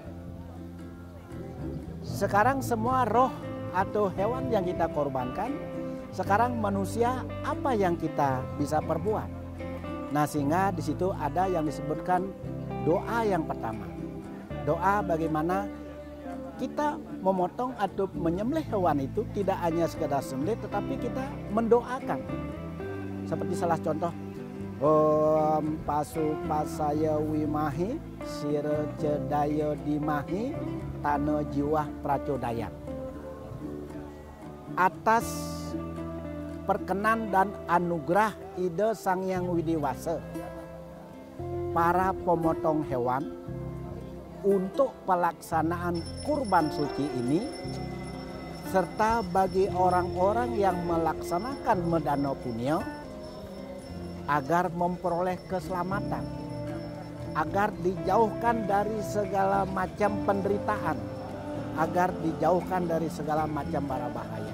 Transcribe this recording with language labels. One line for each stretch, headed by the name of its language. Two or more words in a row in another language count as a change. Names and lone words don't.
Indonesian: Sekarang semua roh atau hewan yang kita korbankan, sekarang manusia apa yang kita bisa perbuat? Nah, sehingga di situ ada yang disebutkan doa yang pertama. Doa bagaimana kita memotong atau menyembelih hewan itu tidak hanya sekedar sembelih, tetapi kita mendoakan. Seperti salah contoh,
Sanskrit: Om pasu pasaya wimahi, sire cedaya dimahi, tana jiwa pracodaya.
Indonesian: Atas perkenan dan anugerah ide Sang Hyang Widiwasa, para pemotong hewan untuk pelaksanaan kurban suci ini, serta bagi orang-orang yang melaksanakan medano punya agar memperoleh keselamatan, agar dijauhkan dari segala macam penderitaan, agar dijauhkan dari segala macam bara bahaya.